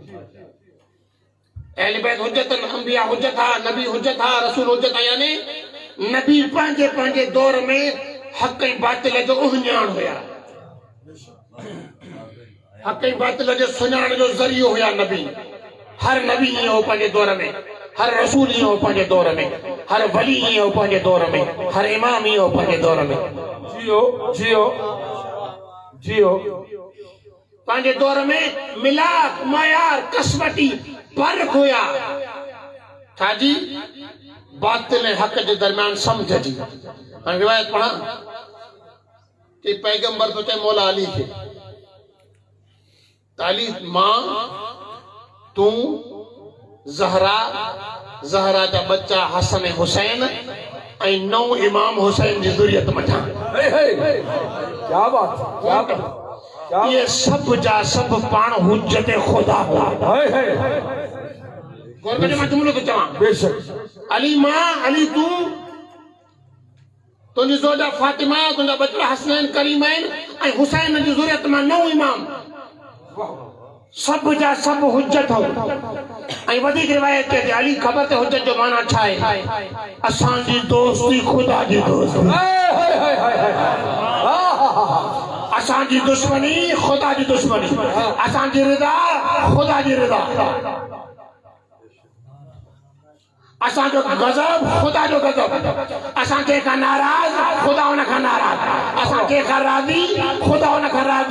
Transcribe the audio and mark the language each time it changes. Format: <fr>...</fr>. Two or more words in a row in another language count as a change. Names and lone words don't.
<sd>अहले बैत हुज्जत अंबिया हुज्जत हा नबी हुज्जत हा रसूल हुज्जत यानी नबी पंहिंजे पंहिंजे दौर में हक़ ऐं बातिल जो उहिञाण हुया हक़ ऐं बातिल जो सुञाणण जो ज़रियो हुया नबी हर नबी ईअं हो पंहिंजे दौर में हर रसूल ईअं हो पंहिंजे दौर में हर वली ईअं हो पंहिंजे दौर में हर इमाम ईअं हो पंहिंजे दौर में जियो जियो जियो पंहिंजे दौर में मिलाद मयार कसवटी फर्क हुया छाजी बातिल ऐं हक़ जे दरमियान समझ जी हाणे रिवायत पढ़ा कि पैगंबर तो चए मौला अली खे ताली मां तू ज़हरा ज़हरा जा बच्चा हसन ऐं हुसैन ऐं नौ इमाम हुसैन जी ज़ुरियत मठां</sd> <ur>क्या बात क्या बात</ur> <sd>ये सब जा सब पाण हुज्जत खुदा हुआ गौर करे मां जुमलो तो चवां बेशक अली मां अली तू तुंहिंजी ज़ोजा फातिमा तुंहिंजा बच्चा हसनैन करीमैन ऐं हुसैन जी ज़ुरियत मां नौ इमाम सब जा सब हुज्जत हो ऐं वधीक रिवायत ते अली ख़बर ते हुज्जत जो माना छा आहे असांजी दोस्ती खुदा जी दोस्ती असांजी दुश्मनी खुदा जी दुश्मनी असांजी रिदा खुदा जी रिदा असांजो गज़ब खुदा जो गज़ब असां कंहिंखां नाराज़ खुदा उन खां नाराज़ असां कंहिंखां राज़ी खुदा उन खां राज़ी</sd>